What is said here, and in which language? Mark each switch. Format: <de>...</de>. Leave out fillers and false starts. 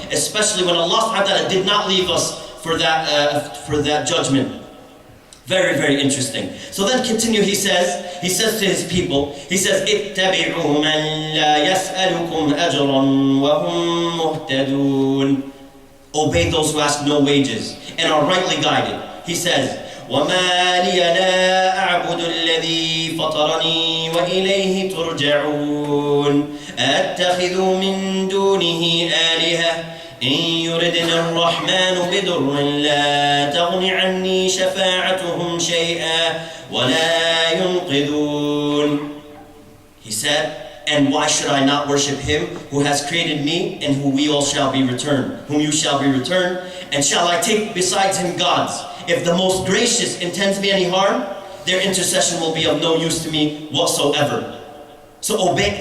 <en>Especially when Allah subhanahu wa ta'ala did not leave us for that judgment. Very, very interesting. So then continue, he says to his people, he says,</en> <ar>اتَّبِعُوا مَنْ لَا يَسْأَلُكُمْ أَجْرًا وَهُمْ مُهْتَدُونَ.</ar> <en>Obey those who ask no wages and are rightly guided. He says,</en> <ar>وَمَا لِيَ لَا أَعْبُدُ الَّذِي فَطَرَنِي وَإِلَيْهِ تُرْجَعُونَ أَتَّخِذُ مِن دُونِهِ آلِهَةً إن يردنا الرحمن بضر لا تغن عني شفاعتهم شيئا ولا ينقذون.</ar> <en>He said, and why should I not worship him who has created me and whom we all shall be returned, whom you shall be returned, and shall I take besides him gods? If the most gracious intends me any harm, their intercession will be of no use to me whatsoever. So obey.</en>